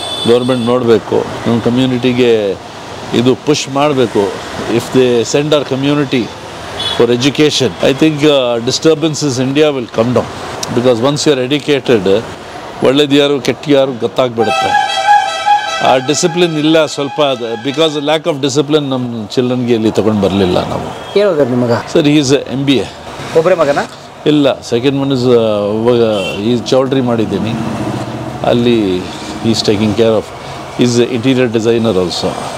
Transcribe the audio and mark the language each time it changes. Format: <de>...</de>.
<kn>Government ನೋಡಬೇಕು, ನಮ್ಮ ಕಮ್ಯುನಿಟಿಗೆ ಇದು ಪುಷ್ ಮಾಡಬೇಕು.</kn> <en>if they send our community for education, I think disturbances in India will come down, because once you are educated,</en> <kn>ಒಳ್ಳೆದು ಯಾರು ಕೆಟ್ಟ ಯಾರು ಗೊತ್ತಾಗ್ಬಿಡುತ್ತೆ. ಆ ಡಿಸಿಪ್ಲಿನ್ ಇಲ್ಲ ಸ್ವಲ್ಪ.</kn> <en>because lack of discipline</en> <kn>ನಮ್ಮ ಚಿಲ್ಡ್ರನ್ಗೆ ಇಲ್ಲಿ ತೊಗೊಂಡು ಬರಲಿಲ್ಲ ನಾವು. ಕೇಳೋದ್ರ ನಿಮಗೆ?</kn> <en>Sir, is MBA.</en> <kn>ಒಬ್ಬರೇ ಮಗನ? ಇಲ್ಲ,</kn> <en>second one is</en> <kn>ಈ ಚೌಲ್ಟ್ರಿ ಮಾಡಿದ್ದೀನಿ ಅಲ್ಲಿ.</kn> <en>Is taking care of is interior designer also.</en>